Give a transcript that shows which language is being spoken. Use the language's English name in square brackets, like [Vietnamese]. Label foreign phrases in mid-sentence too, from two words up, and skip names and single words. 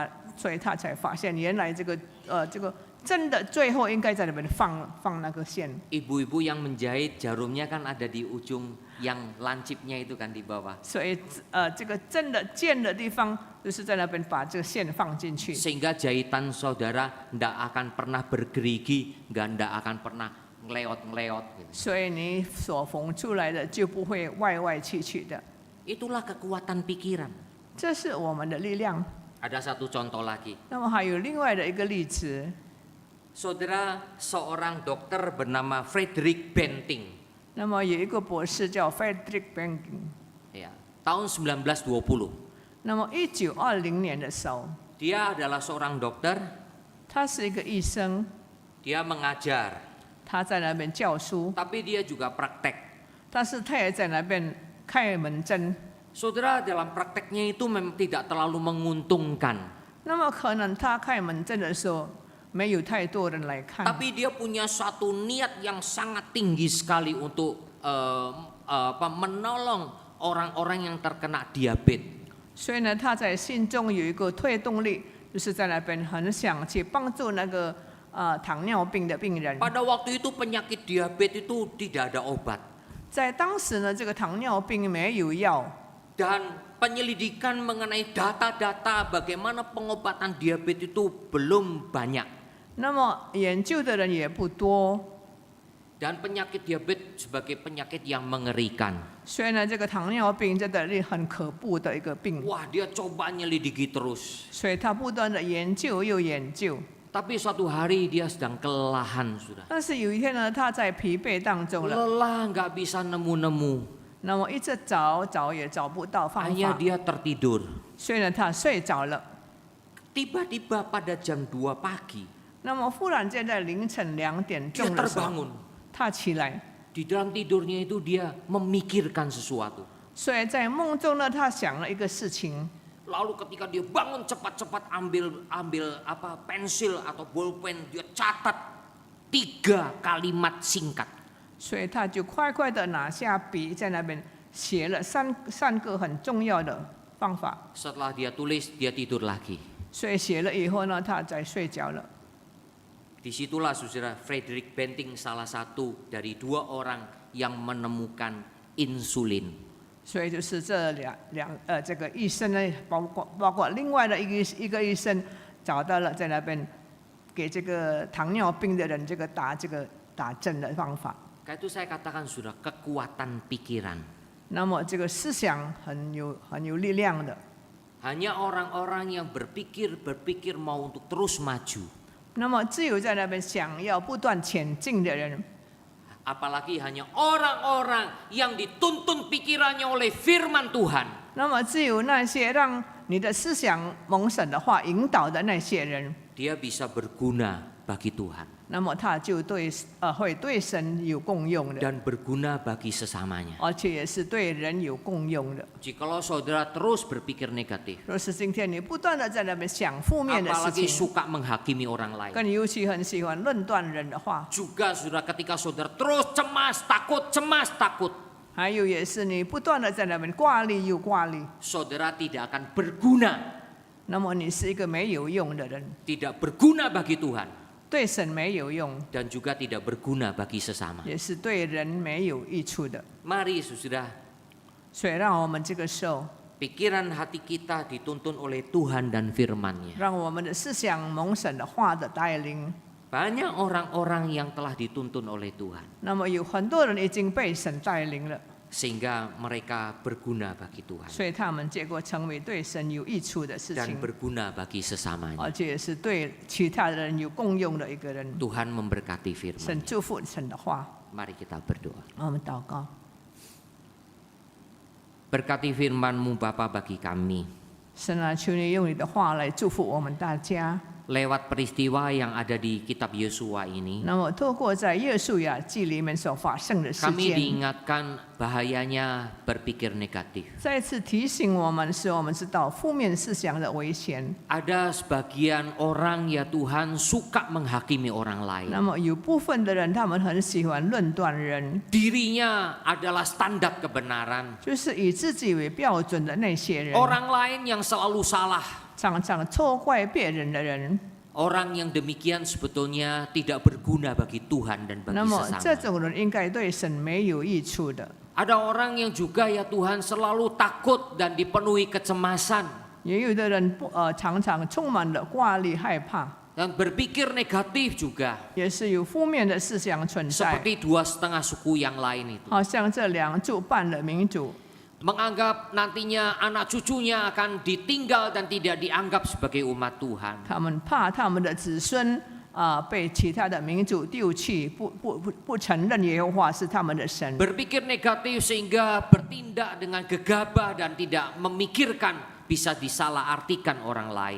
[Chinese] 所以呢，他必须把，所以他才发现原来这个真的最后应该在那边放那个线。 [Indonesian] Ibu-ibu yang menjahit jarumnya kan ada di ujung yang lancipnya itu kan di bawah. [Chinese] 所以这个真的剑的地方，就是在那边把这个线放进去， [Indonesian] Sehingga jahitan saudara tidak akan pernah bergerigi, tidak akan pernah ngeleot-ngeleot. Gitu. [Chinese] 所以你所缝出来的就不会外去的。 [Indonesian] Itulah kekuatan pikiran. [Chinese] 这是我们的力量。 [Indonesian] Ada satu contoh lagi. [Chinese] 那么还有另外的一个例子， [Indonesian] Saudara, seorang dokter bernama Frederick Banting. [Chinese] 那么有一个博士叫 Frederick Banting， [Indonesian] Ya, tahun 1920. [Chinese] 那么1920年的时候， [Indonesian] Dia adalah seorang dokter, [Chinese] 他是一个医生， [Indonesian] dia mengajar, [Chinese] 他在那边教书， [Indonesian] tapi dia juga praktek. [Chinese] 但是他也在那边开门诊。 [Indonesian] Saudara, dalam prakteknya itu memang tidak terlalu menguntungkan. [Chinese] 那么可能他开门诊的时候，没有太多人来看， [Indonesian] Tapi dia punya suatu niat yang sangat tinggi sekali untuk menolong orang-orang yang terkena diabetes. [Chinese] 所以呢，他在心中有一个推动力，就是在那边很想去帮助那个糖尿病的病人。 [Indonesian] Pada waktu itu penyakit diabetes itu tidak ada obat. [Chinese] 在当时呢，这个糖尿病没有药， [Indonesian] Dan penyelidikan mengenai data-data bagaimana pengobatan diabetes itu belum banyak. [Chinese] 那么研究的人也不多， [Indonesian] Dan penyakit diabetes sebagai penyakit yang mengerikan. [Chinese] 所以呢，这个糖尿病真的是很可怖的一个病。 [Indonesian] Wah, dia coba nyelidiki terus. [Chinese] 所以他不断的研究又研究， [Indonesian] Tapi suatu hari dia sedang kelelahan sudah. [Chinese] 但是有一天呢，他在疲惫当中了， [Indonesian] Lelah nggak bisa nemu-nemu. [Chinese] 那么一直找也找不到方 [Indonesian] Akhirnya [Chinese] 法， [Indonesian] dia tertidur. [Chinese] 所以呢，他睡着了。 [Indonesian] Tiba-tiba pada jam 2 pagi [Chinese] 那么忽然间在凌晨2点 [Indonesian] dia [Chinese] 钟的时候， [Indonesian] terbangun. [Chinese] 他起来， [Indonesian] Di dalam tidurnya itu dia memikirkan sesuatu. [Chinese] 所以在梦中呢，他想了一个事情。 [Indonesian] Lalu ketika dia bangun cepat-cepat ambil pensil atau bolpen, dia catat 3 kalimat singkat. [Chinese] 所以他就快快的拿下笔，在那边写了三个很重要的方法。 [Indonesian] Setelah dia tulis, dia tidur lagi. [Chinese] 所以写了以后呢，他在睡觉了。 [Indonesian] Disitulah saudara Frederick Banting salah satu dari 2 orang yang menemukan insulin. [Chinese] 所以就是这这个医生呢，包括另外的一个医生找到了在那边给这个糖尿病的人打针的方法。 [Indonesian] Karena itu saya katakan sudah kekuatan pikiran. [Chinese] 那么这个思想很有力量的。 [Indonesian] Hanya orang-orang yang berpikir mau untuk terus maju. [Chinese] 那么只有在那边想要不断前进的人， [Indonesian] Apalagi hanya orang-orang yang dituntun pikirannya oleh firman Tuhan. [Chinese] 那么只有那些让你的思想蒙神的话引导的那些人， [Indonesian] Dia bisa berguna bagi Tuhan. [Chinese] 那么他就会对神有共用的， [Indonesian] Dan berguna bagi sesamanya. [Chinese] 而且也是对人有共用的。 [Indonesian] Jikalau saudara terus berpikir negatif, [Chinese] 若是今天你不断的在那边想负面的事 [Indonesian] apalagi [Chinese] 情， [Indonesian] suka menghakimi orang lain, [Chinese] 更尤其很喜欢论断人的话， [Indonesian] juga saudara ketika saudara terus cemas, takut, [Chinese] 还有也是你不断的在那边挂虑又挂虑， [Indonesian] saudara tidak akan berguna, [Chinese] 那么你是一个没有用的人， [Indonesian] tidak berguna bagi Tuhan, [Chinese] 对神没有用， [Indonesian] dan juga tidak berguna bagi sesama. [Chinese] 也是对人没有益处的。 [Indonesian] Mari saudara, [Chinese] 所以让我们这个时候， [Indonesian] pikiran hati kita dituntun oleh Tuhan dan firman-Nya. [Chinese] 让我们的思想蒙神的话的带领。 [Indonesian] Banyak orang-orang yang telah dituntun oleh Tuhan, [Chinese] 那么有很多人已经被神带领了， [Indonesian] sehingga mereka berguna bagi Tuhan [Chinese] 所以他们结果成为对神有益处的事 [Indonesian] dan [Chinese] 情， [Indonesian] berguna bagi sesamanya. [Chinese] 而且也是对其他人有共用的一个人。 [Indonesian] Tuhan memberkati [Chinese] 神 [Indonesian] firman. [Chinese] 祝福神的话， [Indonesian] Mari kita berdoa. [Chinese] 我们祷告。 [Indonesian] Berkati firman-Mu Bapa bagi kami. [Chinese] 神啊，求你用你的话来祝福我们大家。 [Indonesian] Lewat peristiwa yang ada di kitab Yosua ini, [Chinese] 那么，透过在约书亚记里面所发生的事 [Indonesian] kami [Chinese] 件， [Indonesian] diingatkan bahayanya berpikir negatif. [Chinese] 再次提醒我们，使我们知道负面思想的危险。 [Indonesian] Ada sebagian orang ya Tuhan suka menghakimi orang [Chinese] 那 [Indonesian] lain. [Chinese] 么，有部分的人，他们很喜欢论断人， [Indonesian] Dirinya adalah standar kebenaran. [Chinese] 就是以自己为标准的那些人， [Indonesian] Orang lain yang selalu salah. [Chinese] 常常错怪别人的人， [Indonesian] orang yang demikian sebetulnya tidak berguna bagi Tuhan dan bagi [Chinese] 那么这 [Indonesian] sesama. [Chinese] 种人应该对神没有益处的。 [Indonesian] Ada orang yang juga ya Tuhan selalu takut dan dipenuhi kecemasan [Chinese] 也有的人常常充满了挂虑、害怕， [Indonesian] dan berpikir negatif juga. [Chinese] 也是有负面的思想存在。 [Indonesian] Seperti 2,5 suku yang lain itu. [Chinese] 好像这2族半的民族， [Indonesian] Menganggap nantinya anak cucunya akan ditinggal dan tidak dianggap sebagai umat Tuhan. [Chinese] 他们怕他们的子孙被其他的民族丢弃，不承认耶和华是他们的神。 [Indonesian] Berpikir negatif sehingga bertindak dengan gegabah dan tidak memikirkan bisa disalahartikan orang lain.